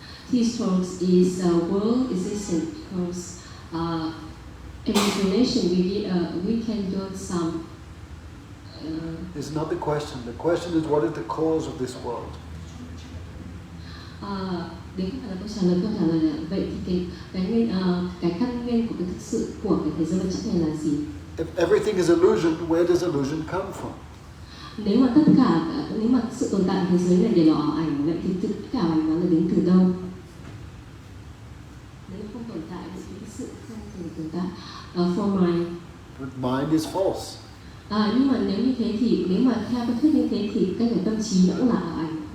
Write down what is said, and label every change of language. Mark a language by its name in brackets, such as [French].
[English] These talks is world existence because every incarnation we can do some. It's not the question. The question is, what is the cause of this world? [Vietnamese] Đấy không phải là câu trả lời. Câu trả lời là vậy thì cái căn nguyên của cái thực sự của cái thế giới vật chất này là gì? [English] If everything is illusion, where does illusion come from? [Vietnamese] Nếu mà sự tồn tại thế giới này đều là ảo ảnh, vậy thì tất cả ảo ảnh nó là đến từ đâu? Nếu không tồn tại thì cái sự không thể tồn tại. [English] For mind. But mind is false. [Vietnamese] Nhưng mà nếu như thế thì nếu mà theo cái thuyết như thế thì cái tâm trí nó cũng là ảo ảnh.